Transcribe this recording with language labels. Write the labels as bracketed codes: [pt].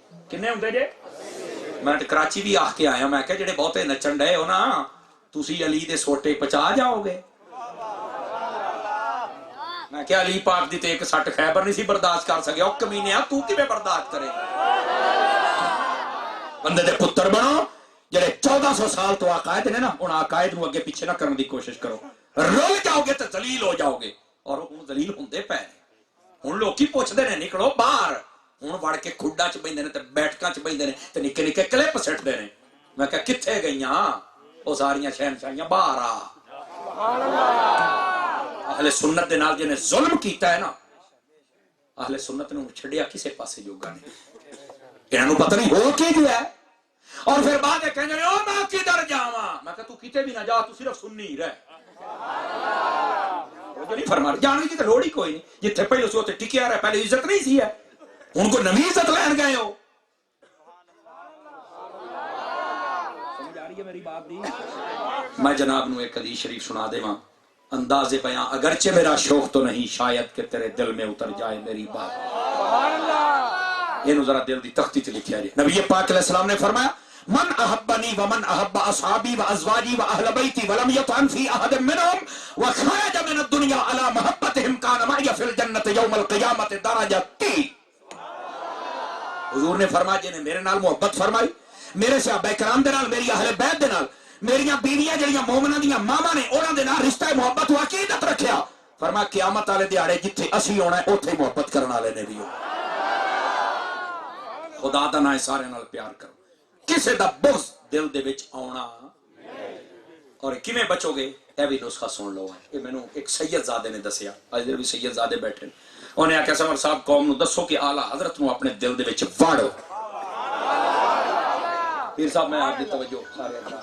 [pa] کنے ہوندے جے؟ میں کراچی بھی آ کے آیا، میں کہ جڑے بہتے نچن ڈے ہو نا تسی علی دے سوٹے پچا جاؤ گے. میں کہ علی پاک دی تے ایک سٹ خیبر نہیں سی برداشت کر سکیا. او کمینیا تو کیویں برداشت کرے؟ بندے دے پتر بنو جڑے 1400 سال تو عقائد نے نا، ان عقائد نو اگے پیچھے نہ کرنے دی کوشش کرو. رول جاؤ گے تو ذلیل ہو جاؤ گے. اور ہن ذلیل ہوندے پے نے. ہن لوکی پوچھدے نے نکلو باہر، ہن وڑ کے کھڈا چ بیندے نے تے بیٹھکاں چ بیندے نے تے نکے نکے کلپ سٹدے نے. میں کہ کتھے گئیاں او ساریاں شہنشاہیاں باہر آ. سبحان اللہ. اہل سنت دے نال جنے ظلم کیتا ہے نا، اہل سنت نے چھڈیا کسے پاسے جوگا نہیں. انہاں نوں پتہ نہیں ہو کی گیا ہے. اور پھر بعد کہندے نے او میں کدھر جاواں. میں کہ تو کتے بھی نہ جا، تو صرف سنی ہی رہ. وہ نہیں فرما جانے کی تو لوڑ ہی کوئی نہیں. جتھے پہلے سی اوتھے ٹکیا رہے، پہلے عزت نہیں سی ہے، ہن کو نویں عزت لین گئے ہو. سمجھ آ رہی ہے میری بات دی؟ میں جناب نو ایک حدیث شریف سنا دیواں. [ur] انداز بیاں اگرچہ میرا شوق تو نہیں، شاید کہ تیرے دل میں اتر جائے میری بات. [pa] سبحان اللہ. یہ ذرا دل دی تختی تے لکھیا جائے. [ar] نبی پاک علیہ السلام نے فرمایا من احبنی ومن احب اصحابی وازواجی واہل بیتی ولم یطعن فی احد منهم وخرج من الدنیا علی محبتهم کان معی فی الجنت یوم القیامت درجتی. [pa] حضور نے فرمایا جن نے میرے نال محبت فرمائی، میرے صحابہ کرام دے نال، میری اہل بیت دے نال، میریاں بیویاں جڑیاں مومناں دیاں ماواں نے انہاں دے نال رشتہ محبت و عقیدت رکھیا. فرمایا قیامت والے دیہاڑے جتھے اسی ہونا ہے اوتھے محبت کرن والے نے بھی ہونا. خدا دا نام سارے نال پیار کرو، کسے دا بغض دل دے وچ آونا. اور کیویں بچو گے اے بھی نسخہ سن لو. یہ مینوں ایک سید زادے نے دسیا، اج دے بھی سید زادے بیٹھے، انہیں آکھیا سمر صاحب قوم نو دسو کہ اعلی حضرت نو اپنے دل دے وچ واڑو. [ur] پیر صاحب میں آپ کی توجہ سارے